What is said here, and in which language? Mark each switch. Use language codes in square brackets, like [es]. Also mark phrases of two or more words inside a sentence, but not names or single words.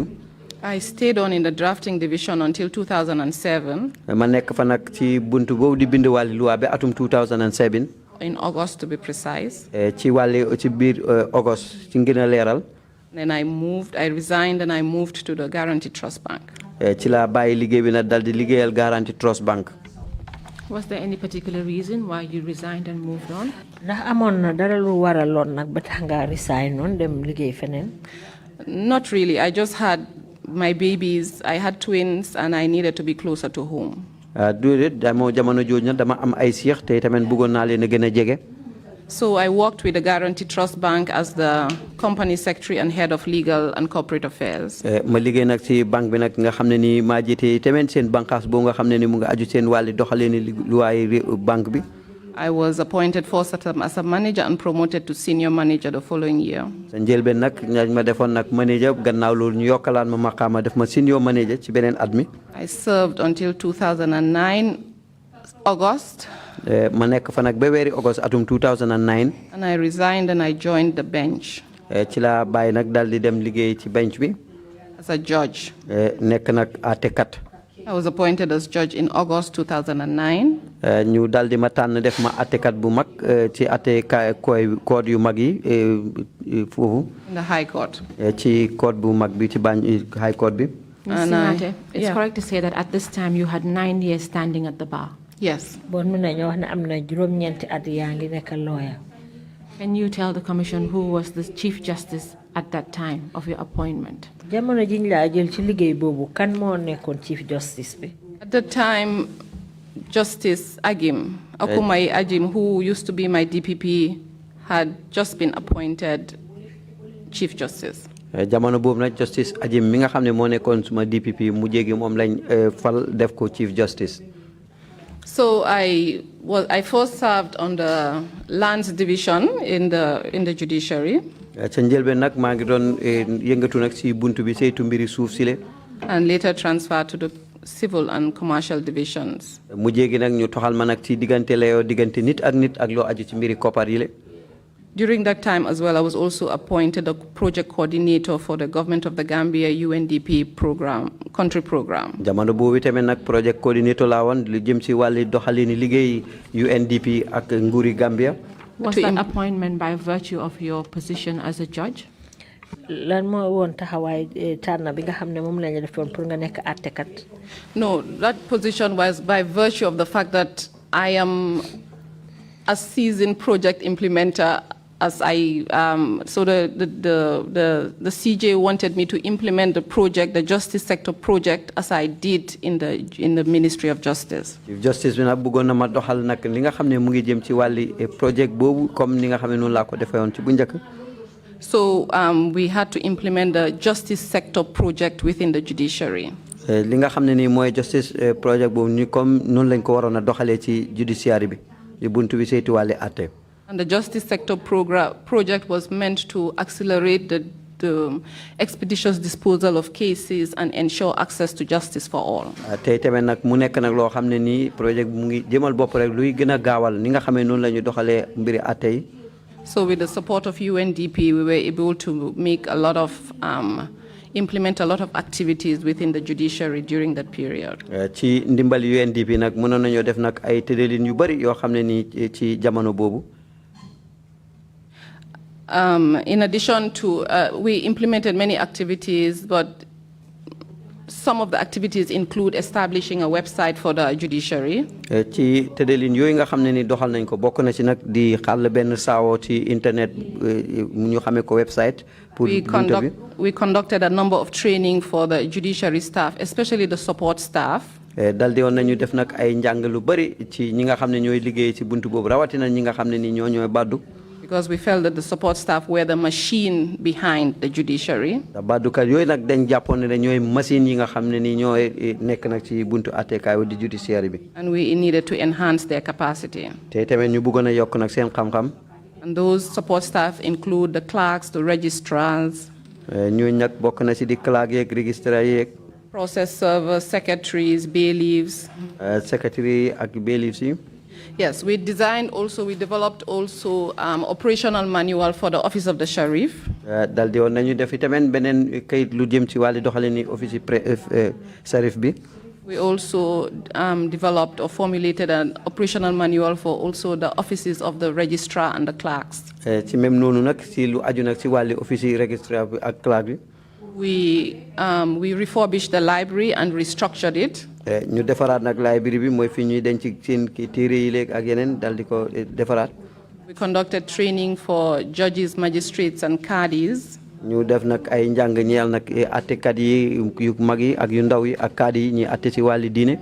[en] I stayed on in the drafting division until 2007. [wo] ma nekk fa nag ci buntu boobu di bind wàlli luwaa ba atum 2007. [en] In August, to be precise. [wo] ci biir August ci ngeen a leeral. [en] Then I resigned and I moved to the Guarantee Trust Bank. [wo] ci la bàyyi liggéey bi nag dal di liggéeyal Guarantee Trust Bank. [en] Was there any particular reason why you resigned and moved on? [wo] ndax amoon na dara lu waraloon nag ba tax nga resign noon dem liggéey feneen. [en] Not really. I just had my babies. I had twins and I needed to be closer to home. [wo] déedéet jamono jooju nag dama am ay seex te tamit bëggoon naa leen a gën a jege. [en] So I worked with the Guarantee Trust Bank as the company secretary and head of legal and corporate affairs. [wo] ma liggéey nag ci banque bi nag nga xam ne ni maa jiite tamit seen bànqaas boo nga xam ne ni mu nga aju seen wàlli doxalee ni luwaay banque bi. [en] I was appointed first as a manager and promoted to senior manager the following year. [wo] sa njëlbeen nag ma defoon nag manager gannaaw loolu ñu yokkalaan ma maqaama def ma [en] senior manager [wo] ci beneen at mi. [en] I served until 2009 August. [wo] ma nekk fa nag ba weeri August atum 2009. [en] And I resigned and I joined the bench. [wo] ci la bàyyi nag dal di dem liggéey ci bench bi. [en] As a judge. [wo] nekk nag àttekat. [en] I was appointed as judge in August 2009. [wo] ñu dal di ma tànn def ma àttekat bu mag ci àtte code yu mag yi foofu. [en] In the High Court. [wo] ci code bu mag bi ci High Court bi. [en] Ms. Singhateh, it's correct to say that at this time you had 9 years standing at the bar. Yes. [wo] bon mën nañoo wax ne am na juróom-ñeenti at yaa ngi nekk lawyer. [en] Can you tell the commission who was the Chief Justice at that time of your appointment? [wo] jamono jiñ laa jël ci liggéey boobu kan moo nekkoon [en] Chief Justice [wo] bi. [en] At the time, Justice Agim, Akumai Agim, who used to be my DPP, had just been appointed Chief Justice. [wo] jamono boobu nag Justice Agim mi nga xam ne moo nekkoon suma DPP mu jéegi moom lañ fal def ko [en] Chief Justice. So I first served on the lands division in the judiciary. [wo] ca njëlbeen nag maa ngi doon yëngatu nag si buntu bi saytu mbiri suuf si le. [en] And later transferred to the civil and commercial divisions. [wo] mu jéegi nag ñu toxal ma nag ci diggante layoo diggante nit ak loo aju ci mbiri koppar yi le. [en] During that time as well, I was also appointed a project coordinator for the government of the Gambia UNDP program, country program. [wo] jamono boobu tamit nag [en] project coordinator [wo] laa woon lu jëm si wàlli doxalini liggéey UNDP ak nguuri Gambia. [en] Was that appointment by virtue of your position as a judge? [wo] lan moo woon taxawaay tànn bi nga xam ne moom lañu defoon pour nga nekk àttekat. [en] No, that position was by virtue of the fact that I am a seasoned project implementer. As so the CJ wanted me to implement the project, the justice sector project, as I did in the Ministry of Justice. [wo] Justice bi nag bëggoon na ma doxal nag li nga xam ne mu ngi jëm ci wàlli project boobu comme ni nga xam ne noonu laa ko defee woon ci bu njëkk. [en] So we had to implement the justice sector project within the judiciary. [wo] li nga xam ne nii mooy [en] justice project [wo] boobu ni comme noonu lañ ko waroon a doxalee ci judiciary bi di buntu bi saytu wàlli àtte. [en] And the justice sector project was meant to accelerate the expeditious disposal of cases and ensure access to justice for all. [wo] tey tamit nag mu nekk nag loo xam ne nii projet mu ngi jëmal bopp rek luy gën a gaawal ni nga xamee noonu la ñu doxalee mbiri àtte yi. [en] So with the support of UNDP, we were able to make a lot of implement a lot of activities within the judiciary during that period. [wo] ci ndimbali UNDP nag mënoon nañoo def nag ay tëralin yu bari yoo xam ne nii ci jamono boobu. [en] In addition to, we implemented many activities, but some of the activities include establishing a website for the judiciary. [wo] ci tëddalin yooyu nga xam ne ni doxal nañ ko bokk na ci nag di xàll benn saawoo ci internet ñu xamee ko website. [en] We conducted a number of training for the judiciary staff, especially the support staff. [wo] dal di woon nañu def nag ay njàng lu bari ci ñi nga xam ne ñooy liggéey ci buntu boobu rawatina ñi nga xam ne ni ñooy baddu. [en] Because we felt that the support staff were the machine behind the judiciary. [wo] baddukat yooyu nag dañ jàppoon ne ñooy machine yi nga xam ne ni ñooy nekk nag ci buntu àttekaay di judiciary bi. [en] And we needed to enhance their capacity. [wo] te tamit ñu bëggoon a yokk nag seen xam-xam. [en] And those support staff include the clerks, the registrars. [wo] ñooñu nag bokk na ci di clerk yeeg registrar yeeg. [en] Process servers, secretaries, bailiffs. [wo] Secretary ak bailiffs yi. [en] Yes, we developed also operational manual for the Office of the Sheriff. [wo] Dal di woon nañu def itamit beneen kayit lu jëm ci wàllu doxalini [en] office Sheriff [wo] bi. [en] We also developed or formulated an operational manual for also the offices of the registrar and the clerks. [wo] Ci même noonu nag ci lu aju nag ci wàllu [en] office registrar [wo] bi ak clerk bi. [en] We refurbished the library and restructured it. [wo] ñu defaraat nag library bi mooy fi ñuy denc seen téere yi léegi ak yeneen dal di ko defaraat. [en] We conducted training for judges, magistrates, and cadis. [wo] ñu def nag ay njàng ñeel nag attekat yi yu mag yi ak yu ndaw yi ak kaadi yi ñuy atte ci wàlli diine.